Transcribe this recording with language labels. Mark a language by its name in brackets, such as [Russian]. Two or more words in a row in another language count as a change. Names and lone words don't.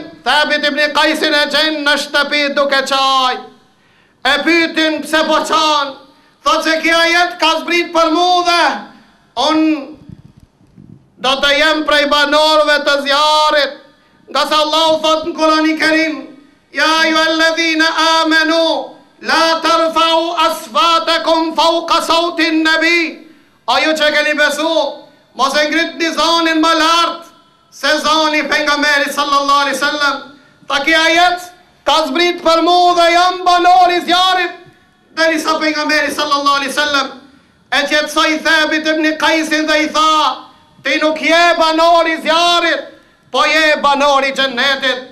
[Albanian] Thabit ibn Qaisin e gjen në shtëpi duke çaj. E pyetin pse po çan. Thot se kjo ajet ka zbrit për mu dhe unë do të jem prej banorëve të zjarit. Nga se Allahu thot në Kur'anin Kerim: [Arabic] يا أيها الذين آمنوا لا ترفعوا أصواتكم فوق صوت النبي. [Albanian] Ajo që keni besu, mos e ngritni zonin më lartë se zoni pejgamberit [Arabic] صلى الله عليه وسلم. [Albanian] Ta kjo ajet ka zbrit për mu dhe jam banor i zjarit, derisa pejgamberi [Arabic] صلى الله عليه وسلم [Albanian] e qetësoi Thabit ibn Qaisin dhe i tha: ti nuk je banor i zjarit, po je banor i xhennetit.